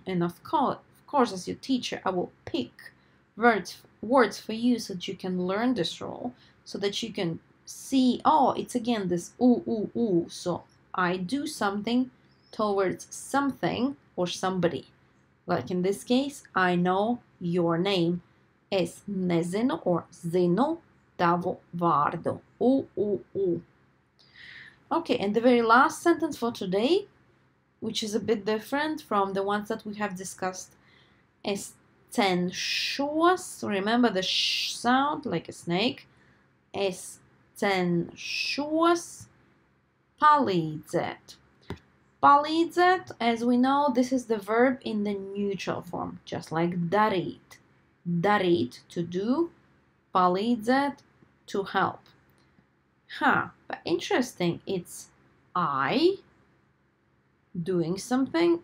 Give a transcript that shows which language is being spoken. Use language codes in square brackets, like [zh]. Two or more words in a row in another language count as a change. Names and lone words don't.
[en] And of course, as your teacher, I will pick words for you so that you can learn this rule, so that you can see, oh, it's again this ooh. So I do something towards something or somebody. Like in this case, I know your name. [lv] Es nezinu or zinu tavu vārdu. Ooh. [en] Okay, and the very last sentence for today, which is a bit different from the ones that we have discussed, is cenšos. Remember the sh sound, like a snake. [lv] Es cenšos palīdzēt. Palīdzēt, [en] as we know, this is the verb in the neutral form, just like darīt. [lv] Darīt, [en] to do. Palīdzēt, to help. But interesting, it's I doing something.